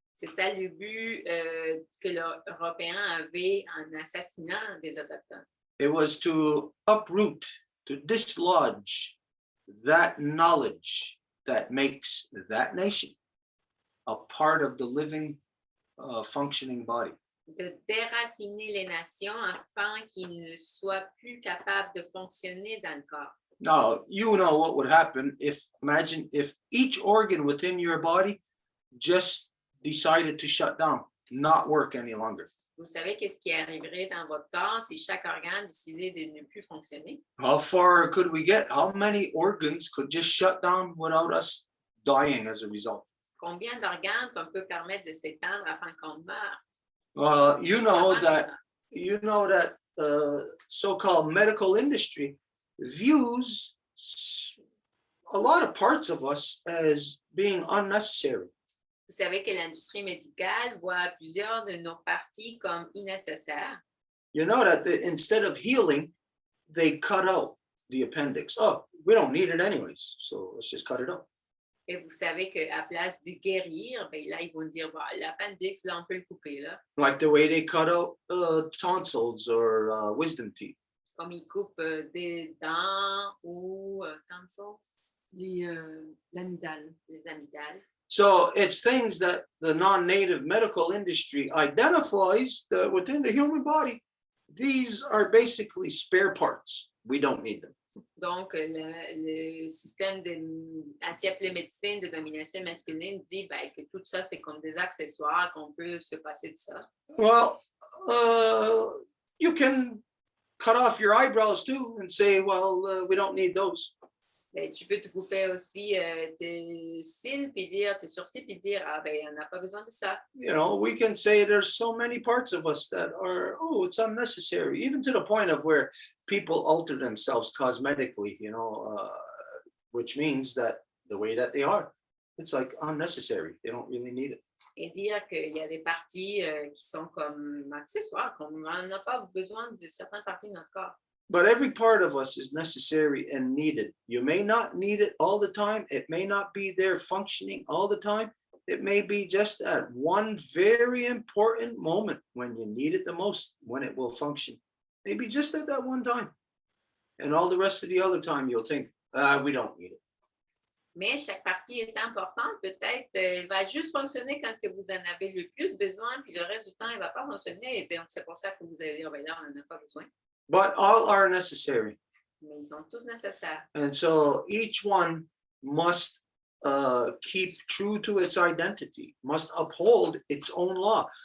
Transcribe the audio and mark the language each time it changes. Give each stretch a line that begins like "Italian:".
French: C'est ça le but que l'Européen avait en assassinant des Autochtones.
English: It was to uproot, to dislodge that knowledge that makes that nation a part of the living, functioning body.
French: De déraciner les nations afin qu'ils ne soient plus capables de fonctionner dans le corps.
English: Now, you know what would happen imagine if each organ within your body just decided to shut down, not work any longer.
French: Vous savez qu'est-ce qui arriverait dans votre corps si chaque organe décidait de ne plus fonctionner?
English: How far could we get? How many organs could just shut down without us dying as a result?
French: Combien d'organes qu'on peut permettre de s'étendre afin qu'on meure?
English: You know that so-called medical industry views a lot of parts of us as being unnecessary.
French: Vous savez que l'industrie médicale voit plusieurs de nos parties comme innécessaires.
English: You know that instead of healing, they cut out the appendix. Oh, we don't need it anyways, so let's just cut it out.
French: Et vous savez qu'à place de guérir, ben là, ils vont dire, bah, l'appendix, là, on peut le couper, là.
English: Like the way they cut out tonsils or wisdom teeth.
French: Comme ils coupent des dents ou tonsils, L'amygdale. les amygdales.
English: So it's things that the non-native medical industry identifies that within the human body, these are basically spare parts. We don't need them.
French: Donc, le système ainsi appelé médecine de domination masculine dit ben, que tout ça, c'est comme des accessoires, qu'on peut se passer de ça.
English: Well, you can cut off your eyebrows too and say, well, we don't need those.
French: Ben, tu peux te couper aussi tes cils, puis dire, tes sourcils, puis dire, ah ben, on n'a pas besoin de ça.
English: You know, we can say there's so many parts of us that are, oh, it's unnecessary, even to the point of where people alter themselves cosmetically, you know, which means that the way that they are, it's like unnecessary. They don't really need it.
French: Et dire qu'il y a des parties qui sont comme accessoires, qu'on n'a pas besoin de certaines parties de notre corps.
English: But every part of us is necessary and needed. You may not need it all the time. It may not be there functioning all the time. It may be just at one very important moment when you need it the most, when it will function. Maybe just at that one time. And all the rest of the other time, you'll think, we don't need it.
French: Mais chaque partie est importante. Peut-être va juste fonctionner quand que vous en avez le plus besoin, puis le reste du temps, il ne va pas fonctionner. Et donc, c'est pour ça que vous allez dire, ben là, on n'en a pas besoin.
English: But all are necessary.
French: Mais ils sont tous nécessaires.
English: And so each one must keep true to its identity, must uphold its own law.